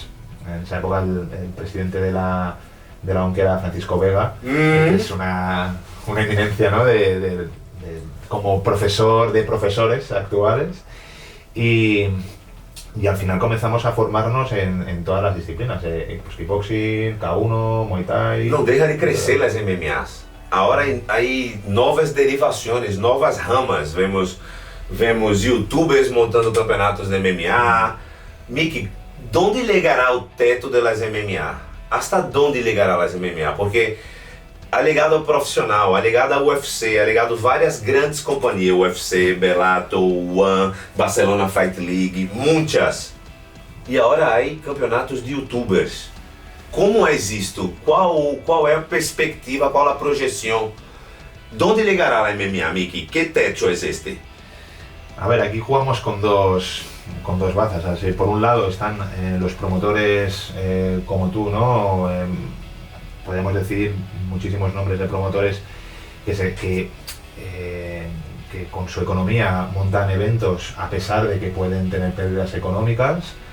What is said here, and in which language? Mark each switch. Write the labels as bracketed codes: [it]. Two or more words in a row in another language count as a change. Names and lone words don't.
[es] En esa época el presidente de la ONC era Francisco Vega, que es una eminencia, ¿no? Como profesor de profesores actuales, y al final comenzamos a formarnos en todas las disciplinas, pues kickboxing, K1, Muay Thai. [pt] Não deixa de crescer las MMAs. [es] Ahora hay novas derivaciones, novas ramas. Vemos youtubers montando campeonatos de MMA. Mickey, ¿dónde llegará [pt] o teto [es] de las MMA? ¿Hasta dónde llegará las MMA? [pt] Porque ha ligado ao profissional, ha ligado ao UFC, ha ligado várias grandes companhias, UFC, Bellator, One, Barcelona Fight League, muitas. E agora há campeonatos de youtubers. Como é isto? Qual é a perspectiva, qual a projeção? [es] ¿Dónde llegará la MMA, Mickey? ¿Qué techo es este? A ver, aquí jugamos con dos bazas. Así, por un lado están los promotores como tú, ¿no? Podemos decir muchísimos nombres de promotores que con su economía montan eventos a pesar de que pueden tener pérdidas económicas.